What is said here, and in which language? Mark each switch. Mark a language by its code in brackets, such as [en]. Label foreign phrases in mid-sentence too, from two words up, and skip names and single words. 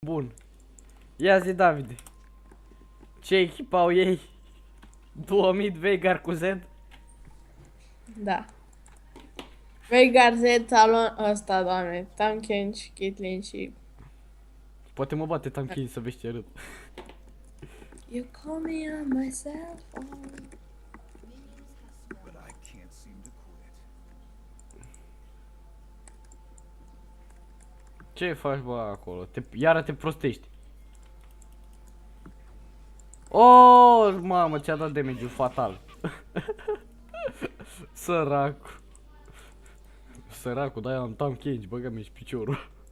[ro] Bun. Ia zi, Davide. Ce echipau ei? 2000 Veigar cu Z? Da. Veigar, Z, Talon, ăsta, doamne, Tahm Kench, Caitlyn și... Poate mă bate Tahm să vezi ce râd. [en] You call me on my cell phone. But I can't seem to quit. [ro] Ce faci, bă, acolo? Iară te prostești. Oh, mamă, ți-a dat damage-ul fatal. Săracu. Săracu, da, am Tahm Kench, băgă-mi și piciorul.